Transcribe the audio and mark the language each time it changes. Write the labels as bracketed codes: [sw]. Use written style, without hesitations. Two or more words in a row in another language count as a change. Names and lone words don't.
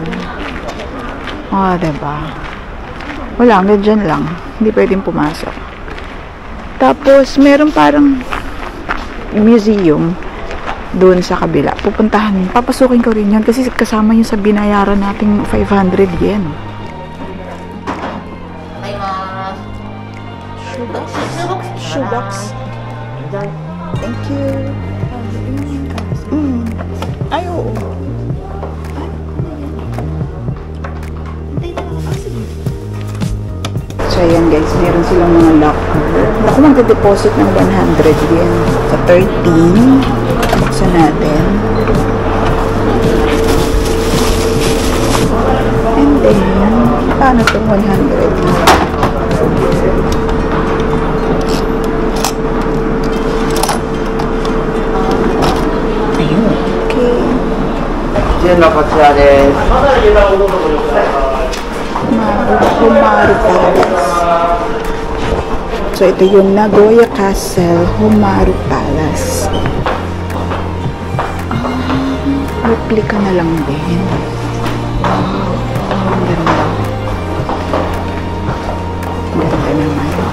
[tl] Diba? Wala, dyan lang. Hindi pwedeng pumasok. Tapos, meron parang museum doon sa kabila. Pupuntahan. Papasukin ko rin yun kasi kasama yun sa binayaran nating 500 yen. Shoebox. [en] Thank you. [tl] Ay, oo. So, ayan guys, meron silang mga locker. Ako magde-deposit ng 100 yen sa 13. Buksan natin. [en] And then, [tl] paano itong 100? Ayun. Okay. [ja] がこちらです。 [tl] Humaru Palace. So, ito yung Nagoya Castle, Humaru Palace. Replica na lang din. Wow, ang ganda. Ganda naman.